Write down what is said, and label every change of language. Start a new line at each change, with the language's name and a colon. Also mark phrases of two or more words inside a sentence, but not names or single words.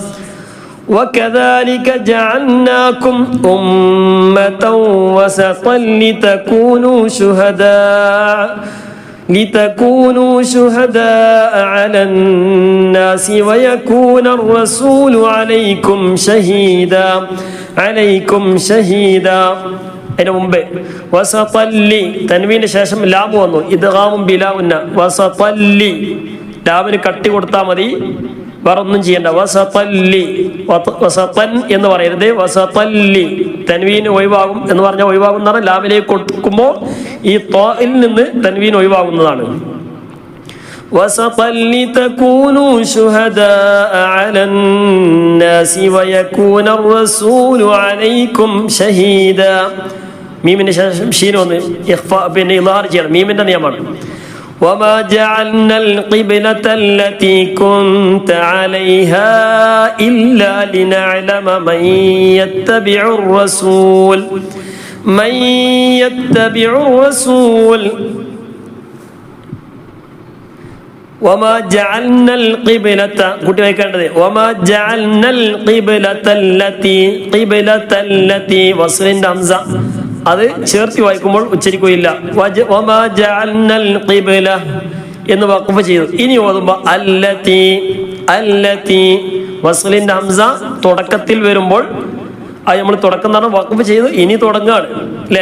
Arabic: وكذلك جعلناكم أمة وسطا لتكونوا شهداء على الناس ويكون الرسول عليكم شهيدا.
Malayalam: അതിന് മുമ്പ് വസതല്ലി തൻവീന് ശേഷം ലാമ് വന്നു, ഇദ്ഗാമും ബിലാവുന്ന. വസതല്ലി ലാമിന് കട്ടി കൊടുത്താൽ മതി, വേറൊന്നും ചെയ്യണ്ട. വസതൻ എന്ന് പറയരുത്, വസതല്ലി. തൻവീൻ ഒഴിവാകും എന്ന് പറഞ്ഞാൽ ഒഴിവാകുന്നതാണ്. ലാമിലേക്ക് കൊടുക്കുമ്പോൾ ഈ ത്വായിൽ നിന്ന് തൻവീൻ ഒഴിവാകുന്നതാണ്.
Arabic: وسطا لتكونوا شهداء على الناس ويكون الرسول عليكم شهيدا.
Malayalam: മീമിന്റെ ശേഷം ഷീൻ വന്ന് പിന്നെ ഇദ്ഹാർ ചെയ്യണം, മീമിന്റെ നിയമമാണ്.
Arabic: وما جعلنا القبلة التي كنت عليها إلا لنعلم من يتبع الرسول وما جعلنا القبلة
Malayalam: കൂട്ടി വായിക്കേണ്ടത്
Arabic: وما جعلنا القبلة التي
Malayalam: വസ്ലിന്റെ ഹംസ അത് ചേർത്തി വായിക്കുമ്പോൾ ഉച്ചരിക്കുകയില്ല.
Arabic: وما جعلنا القبلة
Malayalam: എന്ന് വഖഫ് ചെയ്തു. ഇനി ഓതുമ്പോൾ അല്ലതി വസ്ലിന്റെ ഹംസ തുടക്കത്തിൽ വരുമ്പോൾ അത് നമ്മൾ തുടക്കം എന്ന് പറഞ്ഞാൽ വഖഫ് ചെയ്ത് ഇനി തുടങ്ങുകയാണ് അല്ലേ.